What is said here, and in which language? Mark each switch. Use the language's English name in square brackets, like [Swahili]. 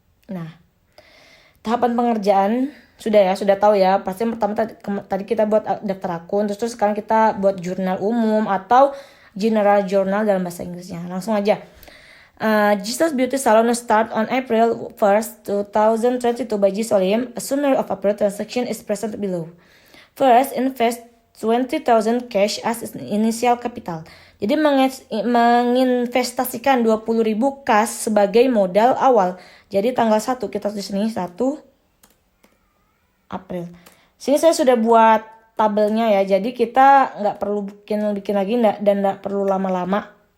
[Indonesian] Nah, tahapan pengerjaan sudah tahu ya. Pasti yang pertama tadi kita buat daftar akun, terus sekarang kita buat jurnal umum atau general journal dalam bahasa Inggrisnya. Langsung aja. [English] Jesus Beauty Salon start on April 1st, 2022 by Gisolim. A summary of April transaction is present below. First, invest 20,000 cash as initial capital. [Indonesian] Jadi menginvestasikan 20.000 kas sebagai modal awal. Jadi tanggal 1 kita tulis di sini 1 April. Sini saya sudah buat tabelnya ya. Jadi kita nggak perlu bikin lagi dan nggak perlu lama-lama.